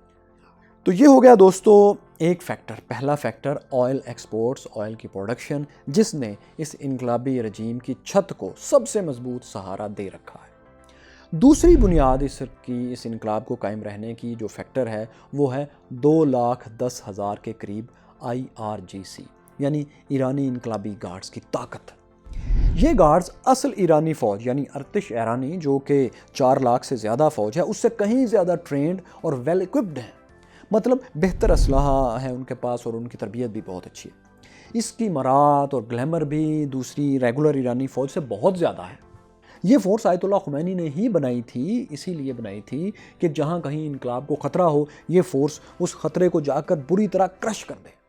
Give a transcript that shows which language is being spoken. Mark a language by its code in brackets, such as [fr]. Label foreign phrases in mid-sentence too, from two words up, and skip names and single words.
[ur] تو یہ ہو گیا دوستو ایک فیکٹر، پہلا فیکٹر [en] oil exports, [ur] آئل کی پروڈکشن، جس نے اس انقلابی رجیم کی چھت کو سب سے مضبوط سہارا دے رکھا ہے. دوسری بنیاد اس انقلاب کو قائم رہنے کی جو فیکٹر ہے وہ ہے 2,10,000 کے قریب IRGC یعنی ایرانی انقلابی گارڈز کی طاقت. یہ گارڈز اصل ایرانی فوج یعنی ارتش ایرانی جو کہ 4 لاکھ سے زیادہ فوج ہے اس سے کہیں زیادہ ٹرینڈ اور [en] well equipped [ur] ہیں. مطلب بہتر اسلحہ ہے ان کے پاس اور ان کی تربیت بھی بہت اچھی ہے. اس کی مہارت اور گلیمر بھی دوسری ریگولر ایرانی فوج سے بہت زیادہ ہے. یہ فورس آیت اللہ خمینی نے ہی بنائی تھی، اسی لیے بنائی تھی کہ جہاں کہیں انقلاب کو خطرہ ہو یہ فورس اس خطرے کو جا کر بری طرح کرش کر دے.